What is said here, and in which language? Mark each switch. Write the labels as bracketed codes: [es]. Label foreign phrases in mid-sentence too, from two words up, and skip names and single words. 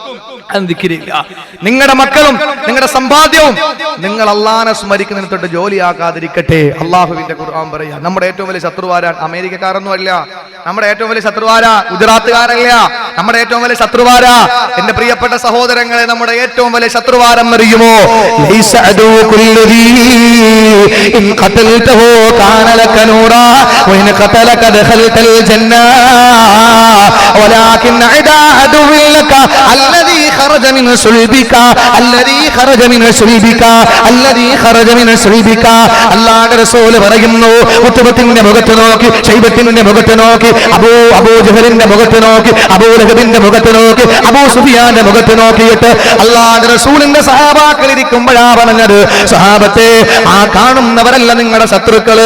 [ml] നിങ്ങളുടെ മക്കളും നിങ്ങളുടെ സമ്പാദ്യവും നിങ്ങൾ അള്ളാനെ സ്മരിക്കുന്നതിന് തൊട്ട് ജോലിയാക്കാതിരിക്കട്ടെ. അള്ളാഹുവിന്റെ ഖുർആൻ പറയാ, നമ്മുടെ ഏറ്റവും വലിയ ശത്രുവാരാൻ അമേരിക്കക്കാരൊന്നും അല്ല. നമ്മുടെ ഏറ്റവും വലിയ ശത്രുവാരാ ഗുജറാത്തുകാരല്ല. നമ്മുടെ ഏറ്റവും വലിയ ശത്രുവാരാ എന്റെ പ്രിയപ്പെട്ട സഹോദരങ്ങളെ, നമ്മുടെ ഏറ്റവും വലിയ ശത്രുവാരം അറിയുമോ? [ar] خرج من صلبك الذي خرج من صلبك الذي خرج من صلبك. [ml] അല്ലാഹുവിന്റെ റസൂൽ പറയുന്നു, ഉത്ബത്തിന്റെ മുഖത്ത് നോക്കി, ശൈബത്തിന്റെ മുഖത്ത് നോക്കി, അബൂ ജഹലിന്റെ മുഖത്ത് നോക്കി, അബൂ ലഹബിന്റെ മുഖത്ത് നോക്കി, അബൂ സുഫിയാന്റെ മുഖത്ത് നോക്കിയിട്ട് അല്ലാഹുവിന്റെ റസൂലിന്റെ സഹാബാക്കൾ ഇരിക്കുമ്പോഴാ പറഞ്ഞത്, സഹാബത്തെ, ആ കാണുന്നവരല്ല നിങ്ങളുടെ ശത്രുക്കള്.